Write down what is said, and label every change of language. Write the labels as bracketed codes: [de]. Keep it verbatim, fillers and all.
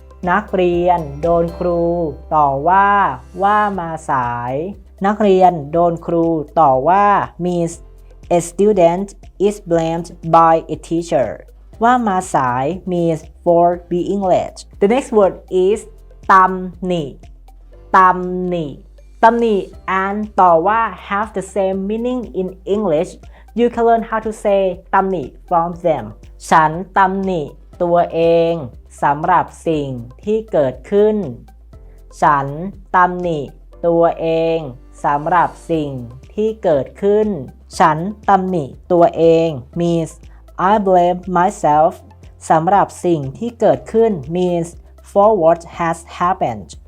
[th] นักเรียนโดนครูต่อว่าว่ามาสายนักเรียนโดนครูต่อว่า [en] means a student is blamed by a teacher [th] ว่ามาสาย [en] means for being late The next word is ตำหนิตำหนิตำหนิ and ต่อว่า have the same meaning in English. You can learn how to say ตำหนิ from them. [th] ฉันตำหนิตัวเองสำหรับสิ่งที่เกิดขึ้นฉันตำหนิตัวเองสำหรับสิ่งที่เกิดขึ้นฉันตำหนิตัวเอง [en] means I blame myself [th] สำหรับสิ่งที่เกิดขึ้น [en] means for what has happened.